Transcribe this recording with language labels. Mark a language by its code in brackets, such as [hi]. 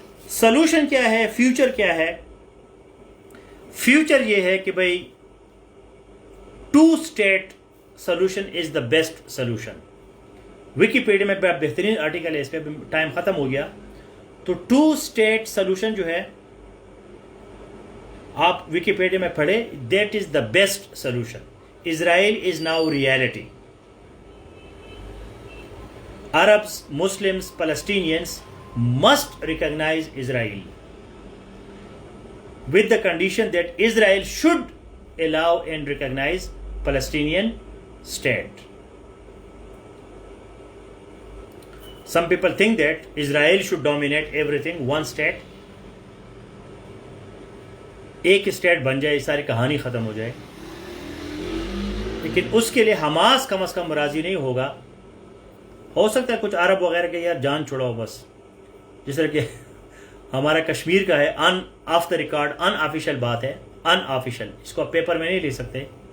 [ur] Solution کیا ہے, future کیا ہے؟ فیوچر یہ ہے کہ بھائی 2-state solution [en] Is the best solution. [ur] Wikipedia میں بہترین آرٹیکل ہے اس پہ, ٹائم ختم ہو گیا. تو 2-state سلوشن جو ہے آپ ویکیپیڈیا میں پڑھیں, [en] That is the best solution. Israel is now reality. Arabs, Muslims, Palestinians must recognize Israel with the condition that Israel should allow and recognize Palestinian state. Some people think that Israel should dominate everything, one state. [ur] ایک state بن جائے, ساری کہانی ختم ہو جائے. لیکن اس کے لیے Hamas کم از کم راضی نہیں ہوگا. ہو سکتا ہے کچھ عرب وغیرہ کے یار جان چھوڑاؤ بس, جس طرح کہ ہمارا کشمیر کا ہے, of the record in official بات ہے, ان آفیشیل, اس کو آپ پیپر میں نہیں لے سکتے.